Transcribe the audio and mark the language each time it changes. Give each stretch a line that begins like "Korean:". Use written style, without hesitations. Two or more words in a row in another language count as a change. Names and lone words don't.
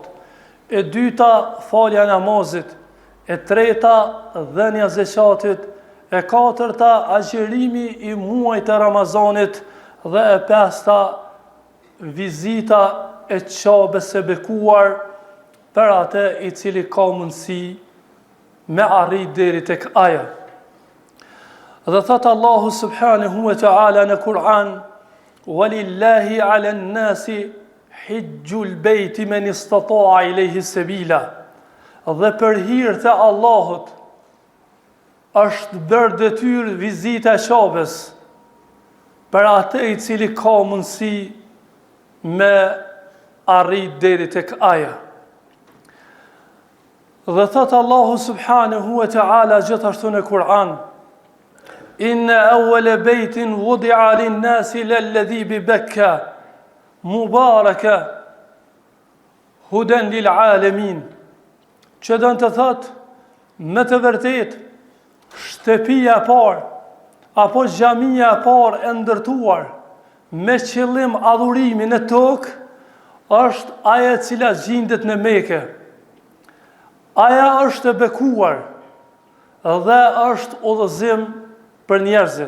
Albanian: E dyta falja namazit, e treta dhënia zakatit, e katërta agjerimi I muajit të Ramazanit dhe e pesta vizita e Qabes së bekuar për atë I cili ka mundësi me arrit deri tek aja. Dhe thot Allahu
Arabic: سبحانه وتعالى
Albanian: në Kur'an:
Arabic: "ولله على الناس حج البيت من استطاع إليه سبيلا."
Albanian: Dhe për hir të Allahut është bërë detyrë vizita e Qabes për atë I cili ka mundësi me arrit deri tek aja. Dhe thot Allahu
Arabic: سبحانه وتعالى
Albanian: gjithashtu në Kur'an:
Arabic: "إن أول بيت وضع للناس للذي ببكة مباركا هدى للعالمين."
Albanian: Që do të thot, me të vërtet, shtëpia e parë apo xhamia e parë e ndërtuar me qëllim adhurimi në tokë është aja e cila gjendet në Mekë. Aja është e bekuar dhe është udhëzim për njerëzit.